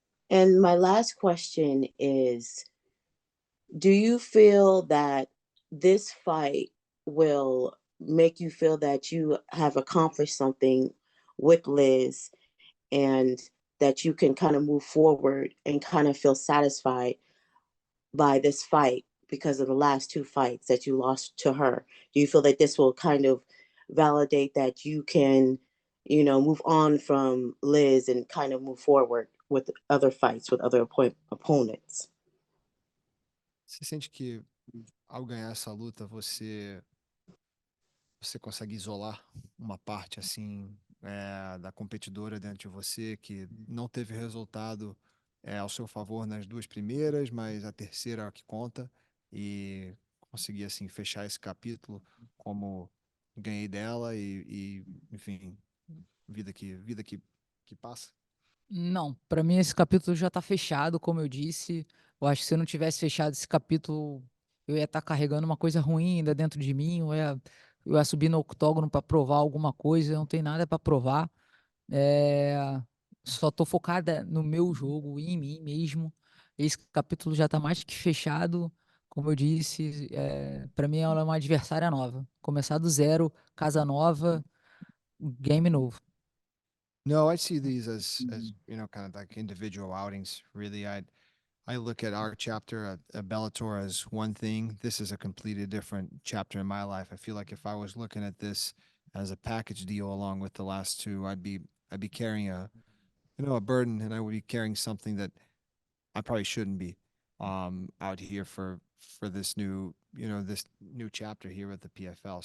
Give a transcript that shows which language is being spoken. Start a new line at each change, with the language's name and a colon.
English: And my last question is, do you feel that this fight will make you feel that you have accomplished something with Liz and that you can kind of move forward and kind of feel satisfied by this fight because of the last two fights that you lost to her? Do you feel that this will kind of validate that you can, move on from Liz and kind of move forward with other fights with other opponents?
Portuguese: Você sente que ao ganhar essa luta você consegue isolar uma parte assim da competidora dentro de você que não teve resultado ao seu favor nas duas primeiras, mas a terceira é a que conta, e conseguir assim fechar esse capítulo como ganhei dela e enfim, vida que passa. Não, para mim esse capítulo já tá fechado, como eu disse. Eu acho que se eu não tivesse fechado esse capítulo, eu ia estar carregando uma coisa ruim ainda dentro de mim, eu ia subir no octógono para provar alguma coisa, eu não tenho nada para provar. É, Só tô focada no meu jogo e em mim mesmo. Esse capítulo já tá mais que fechado, como eu disse, para mim ela é uma adversária nova. Começar do zero, casa nova, game novo.
English: No, I see these as kind of like individual outings. Really, I look at our chapter at Bellator as one thing. This is a completely different chapter in my life. I feel like if I was looking at this as a package deal along with the last two, I'd be carrying a burden, and I would be carrying something that I probably shouldn't be out here for this this new chapter here with the PFL.